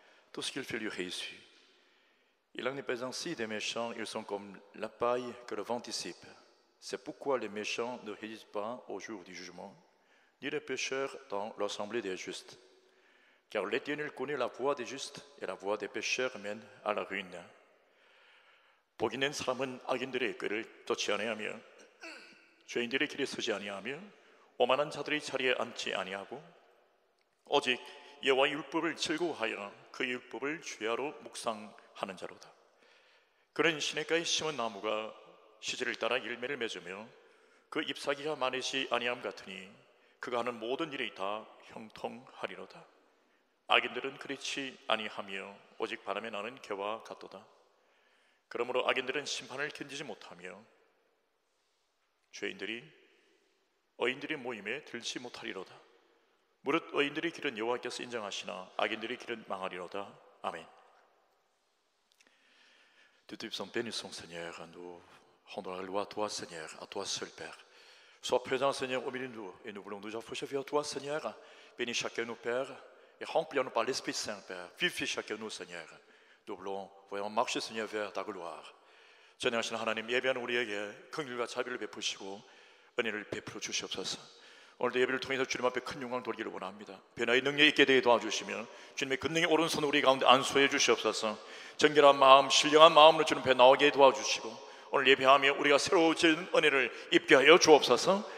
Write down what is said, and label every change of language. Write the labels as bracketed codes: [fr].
[fr] Tout ce qu'il fait lui réussit. Il en est pas ainsi des méchants, ils sont comme la paille que le vent dissipe. C'est pourquoi les méchants ne résistent pas au jour du jugement, ni les pécheurs dans l'assemblée des justes. Car l'Éternel connaît la voie des justes, et la voie des pécheurs mène à la ruine. [ko] 복 있는 사람은 악인들의 꾀를 쫓지 아니하며 죄인들의 길에 서지 아니하며 오만한 자들의 자리에 앉지 아니하고 오직 여호와의 율법을 즐거워하여 그 율법을 주야로 묵상하는 자로다. 그는 시냇가에 심은 나무가 시절을 따라 열매를 맺으며 그 잎사귀가 마르지 아니함 같으니 그가 하는 모든 일이 다 형통하리로다. 악인들은 그렇지 아니하며 오직 바람에 나는 겨와 같도다. 그러므로 악인들은 심판을 견디지 못하며 죄인들이 의인들의 모임에 들지 못하리로다. 무릇 의인들의 길은 여호와께서 인정하시나 악인들의 길은 망하리로다. [fr] Amen. De Dieu sont bénis, Seigneur. Nous rendons la gloire à toi, Seigneur, à toi seul, Père. Sois présent, Seigneur, au milieu de nous, et nous voulons nous approcher vers toi, Seigneur. Bénis chacun de nous, Père, et remplis-nous par l'Esprit Saint, Père. Vivifie chacun de nous, Seigneur. Nous voulons vraiment marcher, Seigneur, vers ta gloire. [ko] 전능하신 하나님, 예배하는 우리에게 긍휼과 자비를 베푸시고 은혜를 베풀어 주시옵소서. 오늘도 예배를 통해서 주님 앞에 큰 영광을 돌리기를 원합니다. 변화의 능력이 있게 되게 도와주시며 주님의 권능의 오른손 우리 가운데 안수해 주시옵소서. 정결한 마음, 신령한 마음으로 주님 앞에 나오게 도와주시고 오늘 예배하며 우리가 새로워진 은혜를 입게 하여 주옵소서.